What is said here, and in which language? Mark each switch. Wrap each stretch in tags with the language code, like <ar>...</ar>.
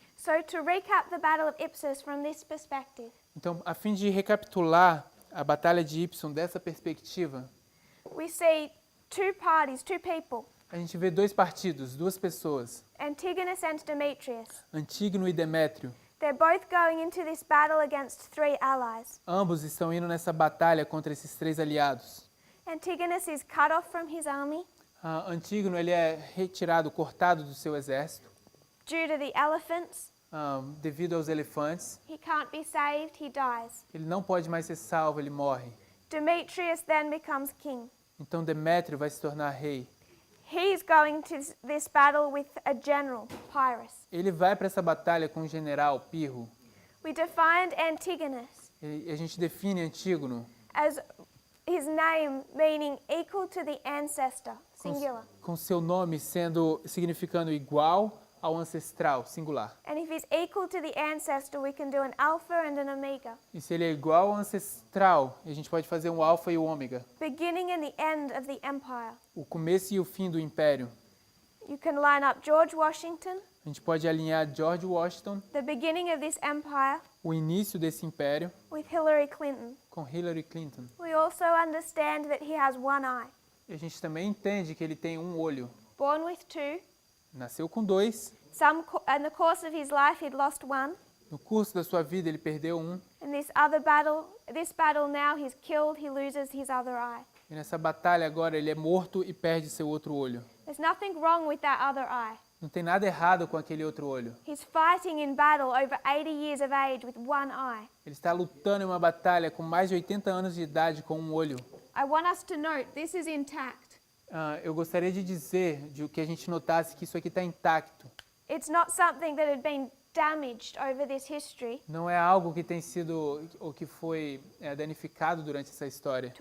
<en>So to recap the Battle of Ipsus from this perspective,</en> <pt>Então, a fim de recapitular a Batalha de Ipso dessa perspectiva,</pt> <en>we see two parties, two people,</en> <pt>a gente vê dois partidos, duas pessoas,</pt> <en>Antigonus and Demetrius.</en> <pt>Antígono e Demétrio.</pt> <en>They're both going into this battle against three allies.</en> <pt>Ambos estão indo nessa batalha contra esses três aliados.</pt> <en>Antigonus is cut off from his army</en> <pt>Antígono ele é retirado, cortado do seu exército,</pt> <en>due to the elephants.</en> <pt>devido aos elefantes.</pt> <en>He can't be saved, he dies.</en> <pt>Ele não pode mais ser salvo, ele morre.</pt> <en>Demetrius then becomes king.</en> <pt>Então Demétrio vai se tornar rei.</pt> <en>He's going to this battle with a general, Pyrrhus.</en> <pt>Ele vai para essa batalha com o general Pirro.</pt> <en>We defined Antigonus</en> <pt>E a gente define Antígono</pt> <en>as his name meaning equal to the ancestor, singular.</en> <pt>com seu nome significando igual ao ancestral, singular.</pt> <en>And if he's equal to the ancestor, we can do an alpha and an omega,</en> <pt>E se ele é igual ao ancestral, a gente pode fazer um alfa e o ômega,</pt> <en>beginning and the end of the empire.</en> <pt>o começo e o fim do império.</pt> <en>You can line up George Washington,</en> <pt>A gente pode alinhar George Washington,</pt> <en>the beginning of this empire,</en> <pt>o início desse império,</pt> <en>with Hillary Clinton.</en> <pt>com Hillary Clinton.</pt> <en>We also understand that he has one eye.</en> <pt>E a gente também entende que ele tem um olho.</pt> <en>Born with two,</en> <pt>Nasceu com dois.</pt> <en>in the course of his life he'd lost one.</en> <pt>No curso da sua vida ele perdeu um.</pt> <en>In this battle now he's killed, he loses his other eye.</en> <pt>E nessa batalha agora ele é morto e perde seu outro olho.</pt> <en>There's nothing wrong with that other eye.</en> <pt>Não tem nada errado com aquele outro olho.</pt> <en>He's fighting in battle over 80 years of age with one eye.</en> <pt>Ele está lutando em uma batalha com mais de 80 anos de idade com um olho.</pt> <en>I want us to note this is intact.</en> <pt>Eu gostaria de dizer, de que a gente notasse que isso aqui está intacto.</pt> <en>It's not something that had been damaged over this history</en> <pt>Não é algo que tem sido ou que foi danificado durante essa história,</pt>